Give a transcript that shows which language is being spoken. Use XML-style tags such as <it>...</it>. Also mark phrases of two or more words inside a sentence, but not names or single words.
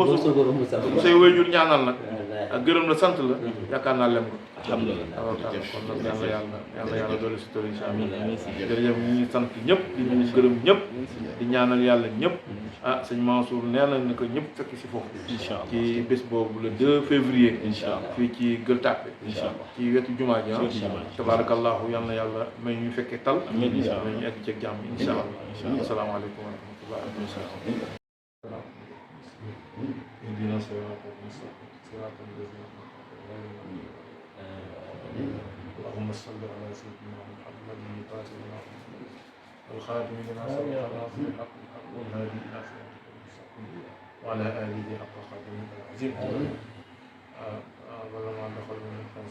<wo>boo suukar mu say wéyjur ñaanal nag ak gërëm la sant la yaakaar naa lem ko alhamdulilah kon nag yàlla doole si tori</wo> <ar>إن شاء الله</ar> <wo>jërëjëf ñu sant ñëpp di ñu gërëm ñëpp di ñaanal yàlla ñëpp sëñ Mansour nee na ni ko ñëpp fekk si foofu ci bés boobu le 2 février fii ci Gueule Tapée ci wetu jumaa ji tabarakallahu yal na yàlla may ñu fekkee tal may ñu egg ci jàmm</wo> <ar>إن شاء الله السلام عليكم ورحمة الله اهدنا صراط المستقيم صراط الذين اللهم صل على سيدنا محمد الفاتح لما والخاتم لما سبق ناصر الحق بالحق والهادي الى صراطك المستقيم وعلى اله حق قدره العظيم ولما دخل من الخمس</ar>